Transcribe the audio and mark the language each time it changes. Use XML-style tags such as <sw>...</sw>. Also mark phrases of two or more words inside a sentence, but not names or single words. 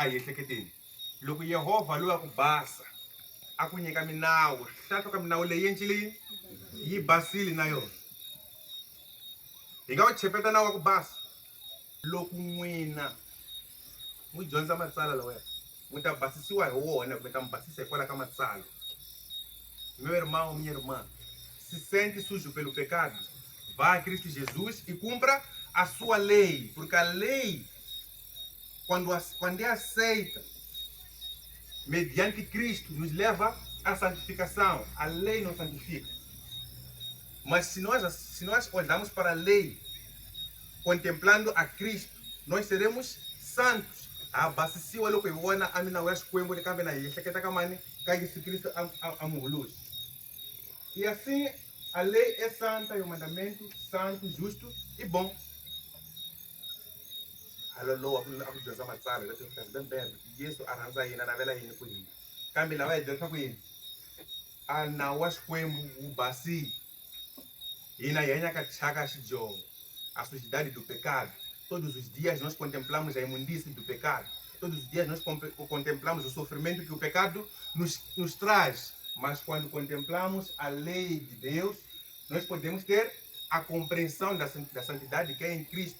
<ts>A hi ehleketeni loko Yehova lo akubasa akunyika minawu hlahla ka minawu leyi endlile yi basile na yona hi nga wu chepeta nawu wa ku basa loko n'wina n'wi dyondza matsalwa lawaya n'wi ta basisiwa hi wona kumbe ta mi basisa hikwalaho ka matsalwa.</ts> <pt>Meu irmão, minha irmã, se sente sujo pelo pecado, vá a Cristo Jesus e cumpra a sua lei, porque a lei, quando é aceita mediante Cristo, nos leva à santificação. A lei não santifica. Mas se nós olharmos para a lei, contemplando a Cristo, nós seremos santos.</pt> <ts>Abasisiwa loko iwona amina wa xikwembu le kambe na hi hleketa ka mani ka Yesu Cristo amuhulusi.</ts> <pt>E assim a lei é santa e o mandamento santo, justo e bom.</pt> <ts>Alolo aku dyondza matsalwa leswi swi kahle bembe Yesu a rhandza hina na vela yini ku hina kambe lava hi dyondzaka ku yini a nawu wa xikwembu wu basile hina hi hanya ka thyaka xidyoho</ts> <pt>a sujidade do pecado. Todos os dias nós contemplamos a imundície do pecado. Todos os dias nós contemplamos o sofrimento que o pecado nos traz. Mas quando contemplamos a lei de Deus, nós podemos ter a compreensão da santidade que é em Cristo.</pt>